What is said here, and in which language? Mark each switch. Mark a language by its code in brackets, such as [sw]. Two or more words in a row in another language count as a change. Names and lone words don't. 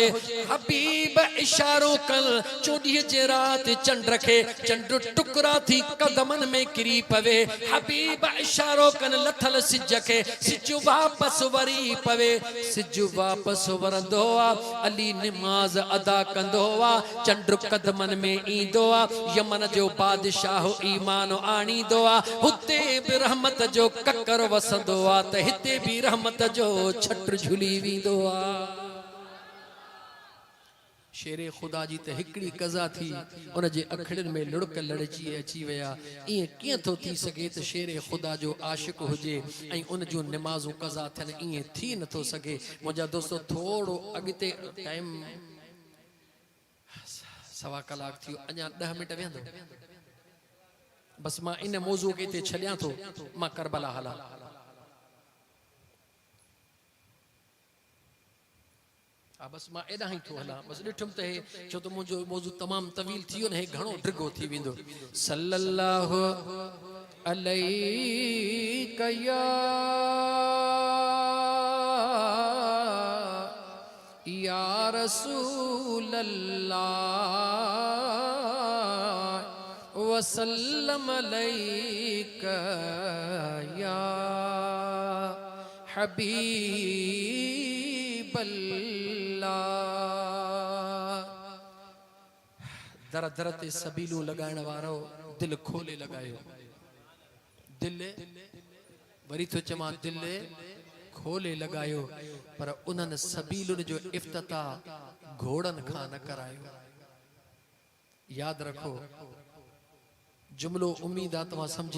[sd] हबीब इशारो कल चोॾींहं जे रात चंड रखे चंड टुकड़ा थी कदमन में किरी पवे हबीब इशारो कन लथल सिज के सिज वापस वरी पवे सिज वापस वरंदो आ अली नमाज अदा कंदो आ चंड कदमन में ईंदो आ यमन जो बादशाह ईमान आणींदो आ हुते भी रहमत जो ककर वसंदो आ त हिते भी रहमत जो छट झुली वेंदो आ शेरे खुदा जी ते हिकड़ी कज़ा थी उन जे अखड़न में लुड़क लड़जी अची वया इए किए तो थी सके त शेरे खुदा जो आशिक हुजे ऐं उन जो नमाज़ो कज़ा थन इए थी न तो सके मुजा दोस्तों थोड़ो अगते टाइम सवा कलाक थी अञा 10 मिनट वेंदो बस मां इन मौजू के ते छलिया तो मां करबला हला बस मां एडा ही तो हला बस डिठम ते छो तो मुजो मौजू तमाम तवील थियो ने घणो ड्रिगो थी विंदो [ar] صلى الله عليه يا رسول الله وسلم عليك يا حبيب الله दर दर ते सबीलू लगाइण [sd] वारो दिल खोले लगायो दिल वरी तो चमा दिल खोले लगायो पर उन्हनि सबीलुनि जो इफ्तिताह घोड़न खां न करायो याद रखो जुमलो उम्मीद आ तव्हां समझी